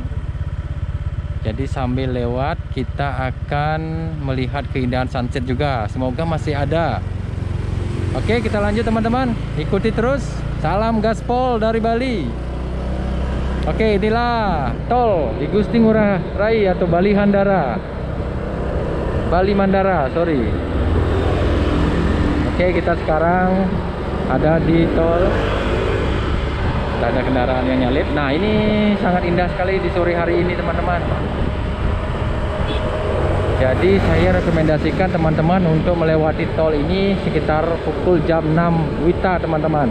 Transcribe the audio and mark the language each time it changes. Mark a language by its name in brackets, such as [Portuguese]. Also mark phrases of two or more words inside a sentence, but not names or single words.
[Indonesian] Jadi sambil lewat kita akan melihat keindahan sunset juga. Semoga masih ada. Oke, kita lanjut, teman-teman. Ikuti terus. Salam gaspol dari Bali. Oke, inilah tol I Gusti Ngurah Rai atau Bali Handara. Bali Mandara, sorry. Oke, kita sekarang ada di tol. Ada kendaraan yang nyalip. Nah, ini sangat indah sekali di sore hari ini, teman-teman. Jadi saya rekomendasikan teman-teman untuk melewati tol ini sekitar pukul jam 6 WITA, teman-teman.